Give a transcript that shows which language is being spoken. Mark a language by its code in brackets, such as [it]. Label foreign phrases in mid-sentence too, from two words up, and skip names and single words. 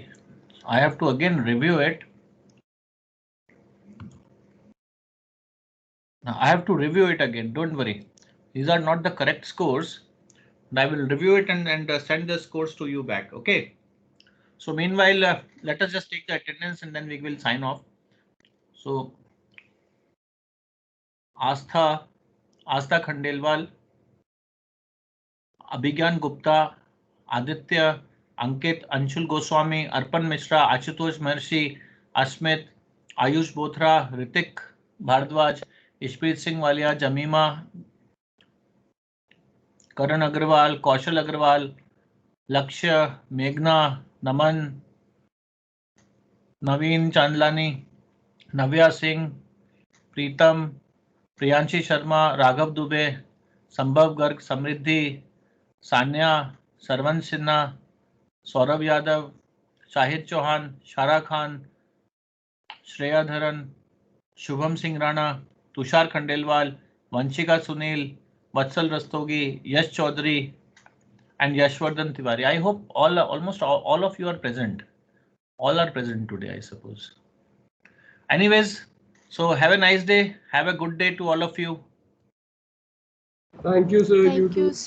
[en] I have to again review it. Now I have to review it again. Don't worry. These are not the correct scores. And I will review it and send the scores to you back. Okay. So meanwhile, let us just take the attendance and then we will sign off. So Astha Khandelwal, Abhigyan Gupta, Aditya, Ankit, Anshul Goswami, Arpan Mishra, Ashutosh Maharshi, Ashmit, Ayush Bothra, Ritik Bhardwaj, Ishpreet Singh Walia, Jamima, Karan Agrawal, Kaushal Agrawal, Lakshya, Meghna, Naman, Naveen Chandlani, Navya Singh, Pritam, Priyanshi Sharma, Raghav Dubey, Sambhav Garg, Samriddhi, Sanya, Sarvan Sinha, Saurabh Yadav, Shahid Chauhan, Shara Khan, Shreya Dharan, Shubham Singh Rana, Tushar Khandelwal, Vanshika Sunil, Vatsal Rastogi, Yash Chaudhary, and Yashwardhan Tiwari. I hope almost all of you are present. All are present today, I suppose. Anyways, so have a nice day. Have a good day to all of you. Thank you, sir. You Thank too. you, sir.